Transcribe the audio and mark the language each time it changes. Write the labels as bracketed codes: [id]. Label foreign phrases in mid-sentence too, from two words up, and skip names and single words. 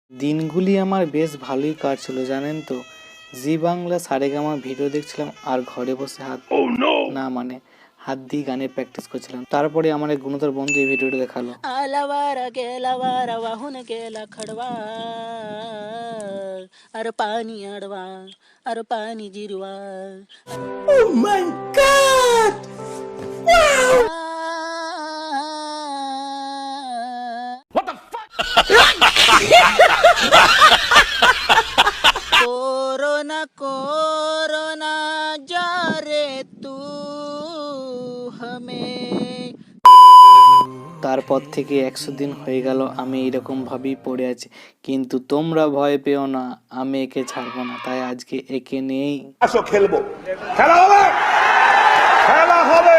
[bn] দিনগুলি আমার বেশ ভালোই কাটছিল জানেন তো। জি বাংলা সারেগামা ভিডিও দেখছিলাম আর ঘরে বসে হাত দিয়ে গানের প্র্যাকটিস করছিলাম। তারপরে আমার এক গুণধর বন্ধু এই ভিডিওটা দেখালো। [mr] आलावारा गेलावारा वाहून गेला खडवा अरे पाणी अडवा अरे पाणी जिरवा [en] Oh my God! [hi] कोरोना कोरोना जा रे तू हमें [bn] তারপর থেকে 100 দিন হয়ে গেল আমি এরকম ভাবেই পড়ে আছি, কিন্তু তোমরা ভয় পেও না, আমি একে ছাড়বো না। তাই আজকে একে নিয়েই খেলবো, খেলা হবে, খেলা হবে।